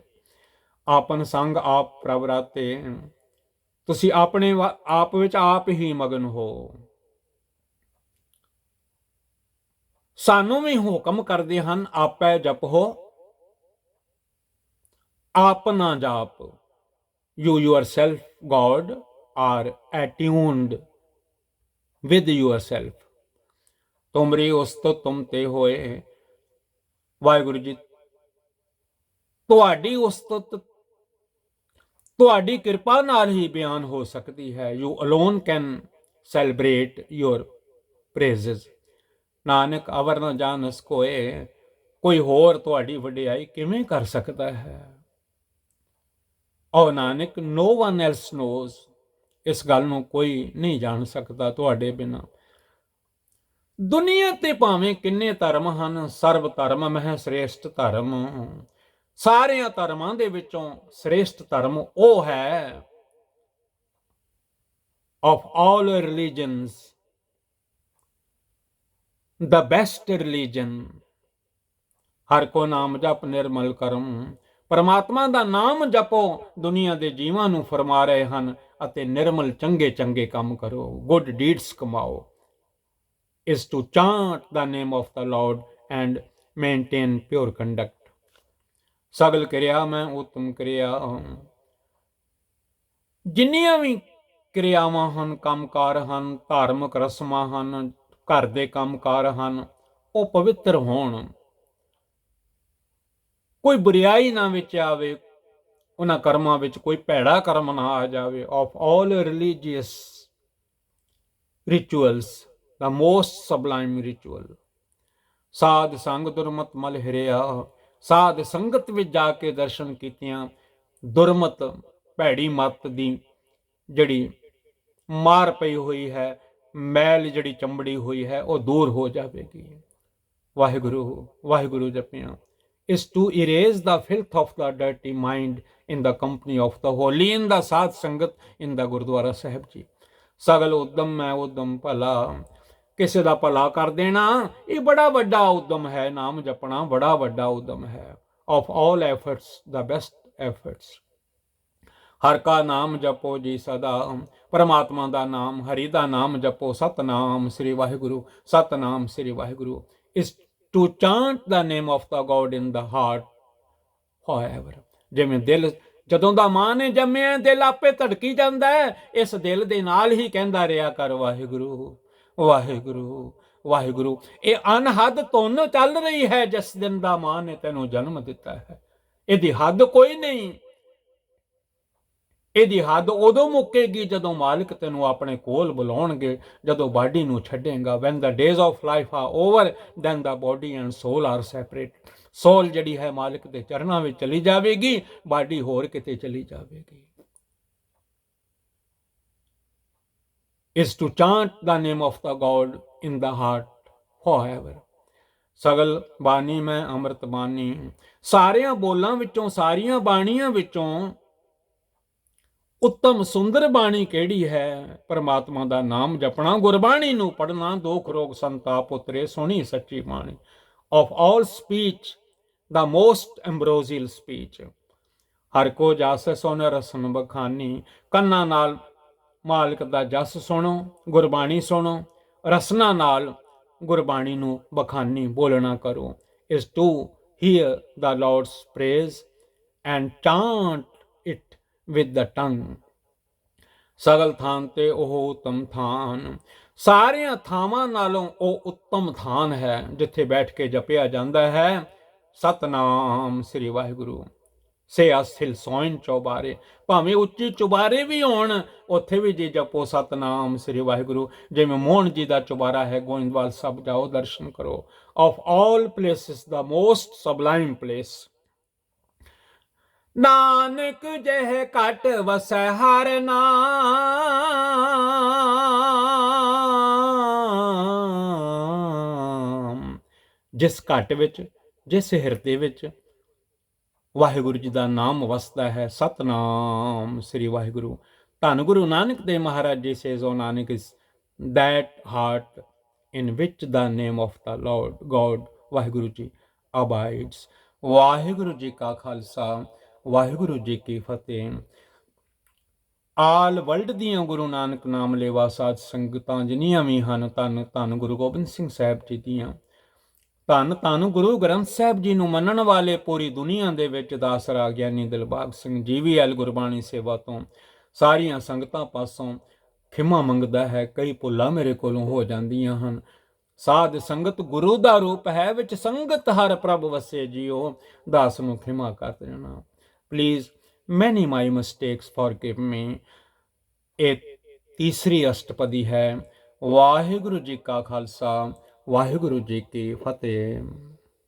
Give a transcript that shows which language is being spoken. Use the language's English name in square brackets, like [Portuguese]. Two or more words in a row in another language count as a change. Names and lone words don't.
[Punjabi] ਆਪਨ ਸੰਗ ਆਪ ਪ੍ਰਭ ਰਾਤੇ, ਤੁਸੀਂ ਆਪਣੇ ਆਪ ਵਿੱਚ ਆਪ ਹੀ ਮਗਨ ਹੋ। ਸਾਨੂੰ ਵੀ ਹੁਕਮ ਕਰਦੇ ਹਨ, ਆਪੈ ਜਪੋ ਆਪਣਾ ਜਾਪ। [English] You yourself, God, are attuned with yourself। [Punjabi] ਤੁਮਰੀ ਉਸਤਤ ਤੁਮ ਤੇ ਹੋਏ। ਵਾਹਿਗੁਰੂ ਜੀ ਤੁਹਾਡੀ ਉਸਤਤ ਤੁਹਾਡੀ ਕਿਰਪਾ ਨਾਲ ਹੀ ਬਿਆਨ ਹੋ ਸਕਦੀ ਹੈ। [English] You alone can celebrate your praises। [Punjabi] ਨਾਨਕ ਅਵਰ ਨ ਜਾਣਸ ਕੋਏ, ਕੋਈ ਹੋਰ ਤੁਹਾਡੀ ਵਡਿਆਈ ਕਿਵੇਂ ਕਰ ਸਕਦਾ ਹੈ। ਓ ਨਾਨਕ, [English] no one else knows, [Punjabi] ਇਸ ਗੱਲ ਨੂੰ ਕੋਈ ਨਹੀਂ ਜਾਣ ਸਕਦਾ ਤੁਹਾਡੇ ਬਿਨਾਂ। ਦੁਨੀਆ ਤੇ ਭਾਵੇਂ ਕਿੰਨੇ ਧਰਮ ਹਨ, ਸਰਬ ਧਰਮ ਮਹਿ ਸ੍ਰੇਸ਼ਟ ਧਰਮ। ਸਾਰਿਆਂ ਧਰਮਾਂ ਦੇ ਵਿੱਚੋਂ ਸ੍ਰੇਸ਼ਟ ਧਰਮ ਉਹ ਹੈ, [English] of all religions the best religion। [Punjabi] ਹਰ ਕੋ ਨਾਮ ਜਪ ਨਿਰਮਲ ਕਰਮ। ਪਰਮਾਤਮਾ ਦਾ ਨਾਮ ਜਪੋ, ਦੁਨੀਆ ਦੇ ਜੀਵਾਂ ਨੂੰ ਫਰਮਾ ਰਹੇ ਹਨ, ਅਤੇ ਨਿਰਮਲ ਚੰਗੇ ਚੰਗੇ ਕੰਮ ਕਰੋ, [English] good deeds [Punjabi] ਕਮਾਓ। [English] is to chant the name of the Lord and maintain pure conduct। [Punjabi] ਸਗਲ ਕਿਰਿਆ ਮੈਂ ਉਤਮ ਕਿਰਿਆ। ਜਿੰਨੀਆਂ ਵੀ ਕਿਰਿਆਵਾਂ ਹਨ, ਕੰਮਕਾਰ ਹਨ, ਧਾਰਮਿਕ ਰਸਮਾਂ ਹਨ, ਘਰ ਦੇ ਕੰਮਕਾਰ ਹਨ, ਉਹ ਪਵਿੱਤਰ ਹੋਣ, ਕੋਈ ਬੁਰਾਈ ਨਾ ਵਿੱਚ ਆਵੇ, ਉਹਨਾਂ ਕਰਮਾਂ ਵਿੱਚ ਕੋਈ ਭੈੜਾ ਕਰਮ ਨਾ ਆ ਜਾਵੇ। [English] of all religious rituals the most sublime ritual। [Punjabi] ਸਾਧ ਸੰਗ ਦੁਰਮਤ ਮਲ ਹਿਰਿਆ। ਸਾਧ ਸੰਗਤ ਵਿੱਚ ਜਾ ਕੇ ਦਰਸ਼ਨ ਕੀਤਿਆਂ ਦੁਰਮਤ ਭੈੜੀ ਮੱਤ ਦੀ ਜਿਹੜੀ ਮਾਰ ਪਈ ਹੋਈ ਹੈ, ਮੈਲ ਜਿਹੜੀ ਚੰਬੜੀ ਹੋਈ ਹੈ, ਉਹ ਦੂਰ ਹੋ ਜਾਵੇਗੀ। ਵਾਹਿਗੁਰੂ ਵਾਹਿਗੁਰੂ ਜਪਿਆ। [English] is to erase the filth of the dirty mind in the company of the holy, in the [Punjabi] ਸਾਧ ਸੰਗਤ, [English] in the [Punjabi] ਗੁਰਦੁਆਰਾ ਸਾਹਿਬ ਜੀ। ਸਗਲ ਉਦਮ ਮੈਂ ਉਦਮ ਭਲਾ। ਕਿਸੇ ਦਾ ਭਲਾ ਕਰ ਦੇਣਾ ਇਹ ਬੜਾ ਵੱਡਾ ਉਦਮ ਹੈ। ਨਾਮ ਜਪਣਾ ਬੜਾ ਵੱਡਾ ਉਦਮ ਹੈ। [English] of all efforts the best efforts। [Punjabi] ਹਰ ਕਾ ਨਾਮ ਜਪੋ ਜੀ ਸਦਾ। ਪਰਮਾਤਮਾ ਦਾ ਨਾਮ, ਹਰੀ ਦਾ ਨਾਮ ਜਪੋ। ਸਤਨਾਮ ਸ੍ਰੀ ਵਾਹਿਗੁਰੂ, ਸਤਨਾਮ ਸ੍ਰੀ ਵਾਹਿਗੁਰੂ। [English] is to chant the name of the God in the heart forever। [Punjabi] ਜਿਵੇਂ ਦਿਲ ਜਦੋਂ ਦਾ ਮਾਂ ਨੇ ਜੰਮਿਆ, ਦਿਲ ਆਪੇ ਧੜਕੀ ਜਾਂਦਾ ਹੈ, ਇਸ ਦਿਲ ਦੇ ਨਾਲ ਹੀ ਕਹਿੰਦਾ ਰਿਹਾ ਕਰ ਵਾਹਿਗੁਰੂ ਵਾਹਿਗੁਰੂ ਵਾਹਿਗੁਰੂ। ਇਹ ਅਨਹਦ ਧੁਨ ਚੱਲ ਰਹੀ ਹੈ ਜਿਸ ਦਿਨ ਦਾ ਮਾਂ ਨੇ ਤੈਨੂੰ ਜਨਮ ਦਿੱਤਾ ਹੈ। ਇਹਦੀ ਹੱਦ ਕੋਈ ਨਹੀਂ। ਇਹਦੀ ਹੱਦ ਉਦੋਂ ਮੁੱਕੇਗੀ ਜਦੋਂ ਮਾਲਿਕ ਤੈਨੂੰ ਆਪਣੇ ਕੋਲ ਬੁਲਾਉਣਗੇ, ਜਦੋਂ ਬਾਡੀ ਨੂੰ ਛੱਡੇਗਾ। [English] when the days of life are over then the body and soul are separate। [Punjabi] ਸੋਲ ਜਿਹੜੀ ਹੈ ਮਾਲਿਕ ਦੇ ਚਰਨਾਂ ਵਿੱਚ ਚਲੀ ਜਾਵੇਗੀ, ਬਾਡੀ ਹੋਰ ਕਿਤੇ ਚਲੀ ਜਾਵੇਗੀ। [English] is to chant the name of the God in the heart forever। [Punjabi] ਸਗਲ ਬਾਣੀ ਮੈਂ ਅੰਮ੍ਰਿਤ ਬਾਣੀ। ਸਾਰਿਆਂ ਬੋਲਾਂ ਵਿੱਚੋਂ, ਸਾਰੀਆਂ ਬਾਣੀਆਂ ਵਿੱਚੋਂ ਉੱਤਮ ਸੁੰਦਰ ਬਾਣੀ ਕਿਹੜੀ ਹੈ? ਪਰਮਾਤਮਾ ਦਾ ਨਾਮ ਜਪਣਾ, ਗੁਰਬਾਣੀ ਨੂੰ ਪੜ੍ਹਨਾ, ਦੁੱਖ ਰੋਗ ਸੰਤਾਪ ਉਤਰੇ, ਸੁਣੀ ਸੱਚੀ ਬਾਣੀ। [English] of all speech the most ambrosial speech। [Punjabi] ਹਰ ਕੋ ਜਸ ਸੁਨ ਰਸਨ ਬਖਾਨੀ। ਕੰਨਾਂ ਨਾਲ ਮਾਲਕ ਦਾ ਜਸ ਸੁਣੋ, ਗੁਰਬਾਣੀ ਸੁਣੋ, ਰਸਨਾ ਨਾਲ ਗੁਰਬਾਣੀ ਨੂੰ ਬਖਾਨੀ ਬੋਲਣਾ ਕਰੋ। [English] is to hear the Lord's praise and chant it with the tongue। [Punjabi] ਸਗਲ ਥਾਨ ਤੇ ਉਹ ਉੱਤਮ ਥਾਨ। ਸਾਰਿਆਂ ਥਾਵਾਂ ਨਾਲੋਂ ਉਹ ਉੱਤਮ ਥਾਨ ਹੈ ਜਿੱਥੇ ਬੈਠ ਕੇ ਜਪਿਆ ਜਾਂਦਾ ਹੈ ਸਤਨਾਮ ਸ੍ਰੀ ਵਾਹਿਗੁਰੂ। ਸੇ ਅਸਿਲ ਸੋਇਨ ਚੌਬਾਰੇ। ਭਾਵੇਂ ਉੱਚੀ ਚੁਬਾਰੇ ਵੀ ਹੋਣ, ਉੱਥੇ ਵੀ ਜੀ ਜਪੋ ਸਤਨਾਮ ਸ੍ਰੀ ਵਾਹਿਗੁਰੂ। ਜਿਵੇਂ ਮੋਹਨ ਜੀ ਦਾ ਚੁਬਾਰਾ ਹੈ, ਗੋਇੰਦਵਾਲ ਸਾਹਿਬ ਜਾਓ, ਦਰਸ਼ਨ ਕਰੋ। [English] of all places the most sublime place। [Punjabi] ਨਾਨਕ ਜਹ ਘਟ ਵਸੈ ਹਰ ਨਾਮ। ਜਿਸ ਘਟ ਵਿੱਚ, ਜਿਸ ਹਿਰਦੇ ਵਿੱਚ ਵਾਹਿਗੁਰੂ ਜੀ ਦਾ ਨਾਮ ਵਸਦਾ ਹੈ, ਸਤਨਾਮ ਸ੍ਰੀ ਵਾਹਿਗੁਰੂ। ਧੰਨ ਗੁਰੂ ਨਾਨਕ ਦੇਵ ਮਹਾਰਾਜ ਜੀ [English] says O Nanak is that heart in which the name of the Lord God [Punjabi] ਵਾਹਿਗੁਰੂ ਜੀ [English] abides। [Punjabi] ਵਾਹਿਗੁਰੂ ਜੀ ਕਾ ਖਾਲਸਾ, ਵਾਹਿਗੁਰੂ ਜੀ ਕੀ ਫਤਿਹ। [English] all world [Punjabi] ਦੀਆਂ ਗੁਰੂ ਨਾਨਕ ਨਾਮ ਲੇਵਾ ਸਾਧ ਸੰਗਤਾਂ ਜਿੰਨੀਆਂ ਵੀ ਹਨ, ਧੰਨ ਧੰਨ ਗੁਰੂ ਗੋਬਿੰਦ ਸਿੰਘ ਸਾਹਿਬ ਜੀ ਦੀਆਂ, ਧੰਨ ਧੰਨ ਗੁਰੂ ਗ੍ਰੰਥ ਸਾਹਿਬ ਜੀ ਨੂੰ ਮੰਨਣ ਵਾਲੇ ਪੂਰੀ ਦੁਨੀਆ ਦੇ ਵਿੱਚ ਦਾਸਰਾ ਗਿਆਨੀ ਦਿਲਬਾਗ ਸਿੰਘ GVL ਗੁਰਬਾਣੀ ਸੇਵਾ ਤੋਂ ਸਾਰੀਆਂ ਸੰਗਤਾਂ ਪਾਸੋਂ ਖਿਮਾ ਮੰਗਦਾ ਹੈ। ਕਈ ਭੁੱਲਾਂ ਮੇਰੇ ਕੋਲੋਂ ਹੋ ਜਾਂਦੀਆਂ ਹਨ। ਸਾਧ ਸੰਗਤ ਗੁਰੂ ਦਾ ਰੂਪ ਹੈ, ਵਿੱਚ ਸੰਗਤ ਹਰ ਪ੍ਰਭ ਵਸੇ ਜੀਓ। ਦਾਸ ਨੂੰ ਖਿਮਾ ਕਰ ਦੇਣਾ। ਪਲੀਜ਼, [English] many my mistakes forgive me। [Punjabi] ਇਹ ਤੀਸਰੀ ਅਸ਼ਟਪਦੀ ਹੈ। ਵਾਹਿਗੁਰੂ ਜੀ ਕਾ ਖਾਲਸਾ, ਵਾਹਿਗੁਰੂ ਜੀ ਕੀ ਫਤਿਹ।